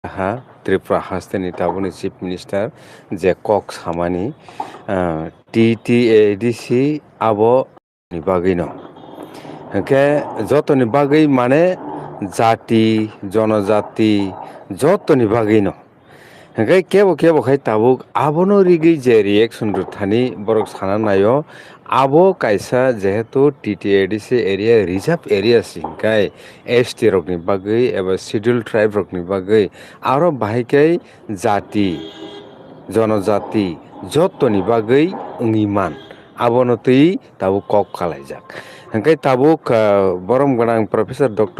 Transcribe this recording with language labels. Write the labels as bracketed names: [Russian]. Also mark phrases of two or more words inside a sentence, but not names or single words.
[Kok Borok] हा त्रिपुरा हास्टेनि ताबुनि [English] chief minister [Kok Borok] जे कक सामानि TTADC abo ni bagui no hingke jotoni bagui mane jati jonojati jotoni bagui no hingke kebo khai tabuk abono rigi je reaction ruthani borok sana nayo abo kaisa jehetu TTADC area [English] reserve area [Kok Borok] singkai ST rok ni bagui eba [English] scheduled tribe [Kok Borok] rok ni bagui aro bahaikai jati jonojati jotoni bagui ngiman abono tui tabuk kok kalaijak hingke tabuk borom ganang Professor Dr.